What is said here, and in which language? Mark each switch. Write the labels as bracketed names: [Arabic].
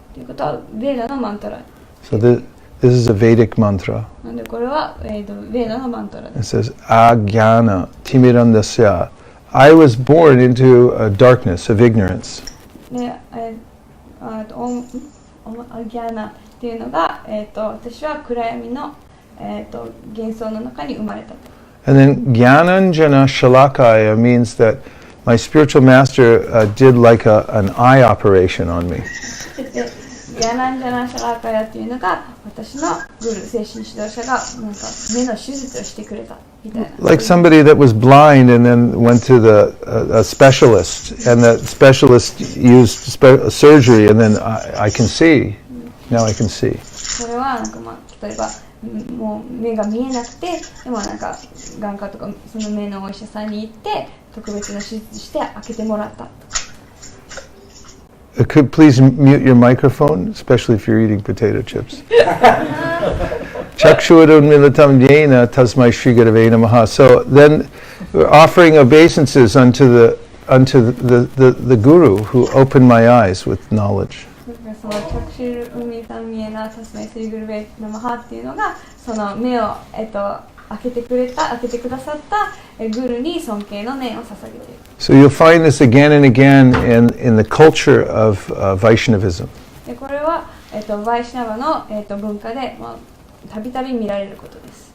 [Japanese] ということはベーダのマントラ。 [English] So this is a Vedic mantra. [Japanese] なんでこれはベーダのマントラです。 [English] It says Ajnana Timirandasya. I was born into a darkness of ignorance. [Japanese] で、アギャーナっていうのが、私は暗闇の、幻想の中に生まれた。 [English] And then Jnananjana Shalakaya means that my spiritual master did like an eye operation on me. [Japanese] で、ギャナンジャナシャラーカヤっていうのが私のグル精神指導者がなんか目の手術をしてくれたみたいな。 [English] Like somebody that was blind and then went to a specialist, and the specialist used surgery, and then I can see. Now I can see. [Japanese] それはなんか例えばもう目が見えなくて、でもなんか眼科とかその目のお医者さんに行って特別な手術して開けてもらった。 [English] Could please mute your microphone, especially if you're eating potato chips. [Sanskrit] Chakshurun militam yena tasmai shri gurave namaha. [English] So then we're offering obeisances unto the unto the guru who opened my eyes with knowledge. [Japanese] そのチャクシュルウミサミエナタスメスリグルベナマハっていうのがその目を開けてくださったグルに尊敬の念を捧げている。 [English] So you'll find this again and again in the culture of Vaishnavism. [Japanese] でこれはバイシナバの文化でたびたび見られることです。